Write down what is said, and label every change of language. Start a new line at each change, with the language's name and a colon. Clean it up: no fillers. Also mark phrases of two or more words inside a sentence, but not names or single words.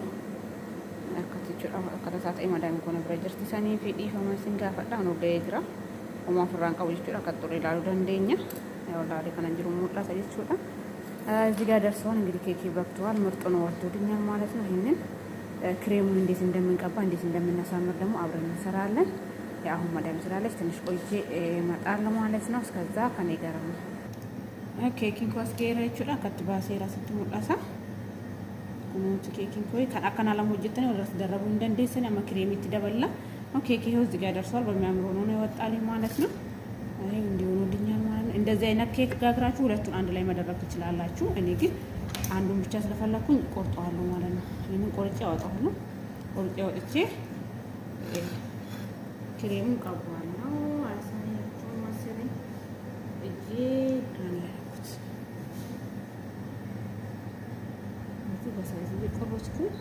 Oromo: Akkatti jechuudha. Akkata isaa ta'e madaamiin kun bira jirti sanii fi dhiifama isin gaafadha. Kan ga'ee jira. Homaa ofirraan qabu jechuudha. Akka xurrii ilaaluu dandeenya. Laalee kana jiru mul'ata jechuudha.
Amharic: እዚህ ጋር ደርሰዋል። እንግዲህ ኬክ በቅቷል። ምርጥ ነው ወጥቶልኛል ማለት ነው። ይሄንን ክሬሙን እንዴት እንደምንቀባ እንዴት እንደምናሳምር ደግሞ አብረን እንሰራለን። አሁን መዳም ስላለች ትንሽ ቆይቼ እመጣለሁ ማለት ነው። እስከዛ ከኔ ጋር ነው።
Oromo: keekiin koo as geera jechuudha. Akkatti baasee asitti mul'ata. Kunuunsi keekiin koo kan akkana lama hojjettanii walirratti darabuu hin dandeessan amma kireemitti daballa.
Amharic: keekii ይኸው እዚህ ጋር ደርሷል። በሚያምር ሆኖ ነው የወጣልኝ ማለት ነው። ይሄ እንዲሆንልኛል ማለት ነው። እንደዚህ አይነት ኬክ ጋግራችሁ ሁለቱን አንድ ላይ መደረግ ትችላላችሁ። እኔ ግን አንዱን ብቻ ስለፈለኩኝ ቆርጠዋለሁ ማለት ነው። ይሄንን ቆርጬ አወጣዋለሁ። ቆርጬ አውጥቼ ክሬሙን ቀባዋለሁ። አሳያችሁ መሰለኝ እጄ በሳይዝ ቆርጬ